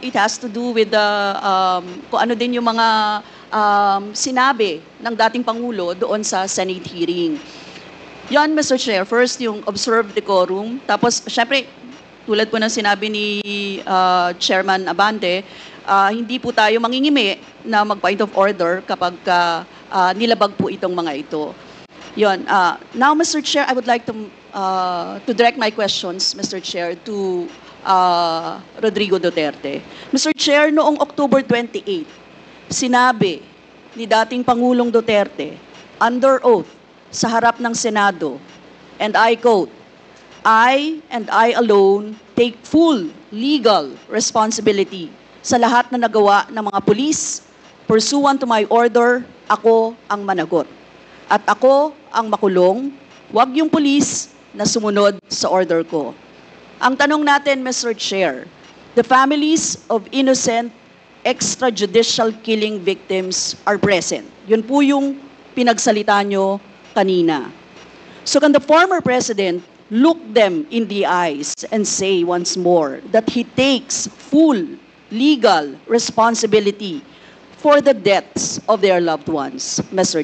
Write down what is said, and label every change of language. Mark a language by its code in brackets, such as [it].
[en] It has to do with the, [tl] kung ano din yung mga sinabi ng dating Pangulo doon sa Senate hearing. Yan, Mr. Chair. [en] First, [tl] yung [en] observed decorum. [tl] Tapos, syempre, tulad po ng sinabi ni Chairman Abante, hindi po tayo mangingimi na mag-point of order kapag nilabag po itong mga ito. [en] Yun. Now, Mr. Chair, I would like to direct my questions, Mr. Chair, to Rodrigo Duterte. Mr. [tl] Chair, noong October 28, sinabi ni dating Pangulong Duterte, [en] under oath, [tl] sa harap ng Senado, [en] and I quote, I and I alone take full legal responsibility [tl] sa lahat na nagawa ng mga pulis. [en] Pursuant to my order, [tl] ako ang managot. At ako ang makulong, wag yung pulis na sumunod sa order ko. Ang tanong natin, Mr. [en] Chair, the families of innocent extrajudicial killing victims are present. [tl] Yun po yung pinagsalita nyo kanina. [en] So can the former president look them in the eyes and say once more that he takes full legal responsibility for the deaths of their loved ones, Mr.